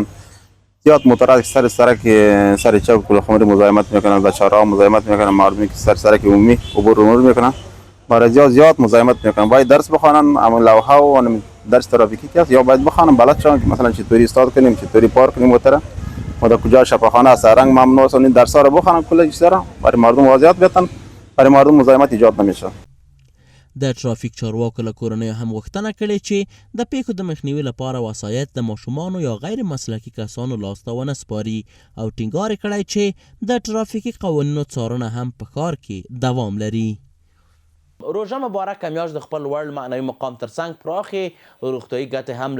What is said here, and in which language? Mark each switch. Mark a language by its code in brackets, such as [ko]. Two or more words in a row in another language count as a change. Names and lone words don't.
[fa] زیاد موتورات سر سرک سر چوک کلوخمری مزاحمت میکنن، بچه‌ها مزاحمت میکنن، مردمی که سر سرک عمومی عبور میکنن، برای زیاد مزاحمت میکنن. باید درس بخوانن، عمل لوحه و درس ترافیکی که یا باید بخوانن بلد شون که مثلا چطوری استاد کنیم، چطوری پارک کنیم موتور و در کجا شفاخانه است، رنگ ممنوع است، این درس‌ها رو بخوانن کل چیزا برای مردم واضحات بیان، برای مردم مزاحمت ایجاد نمیشه. [ps] د ترافیک چارواکو له کورنیو هم غوښتنه کړې چې د پیښو د مخنیوي لپاره وسایط د ماشومانو یا غیر مسلکي کسانو لاسته ونه سپاري او ټینګار کړی چې د ترافیکي قوانینو څارنه هم په ښار کې دوام لري. روژه مبارکه میاشت د خپل لوړ معنوي مقام ترڅنګ پراخې روغتیایي ګټې هم لري.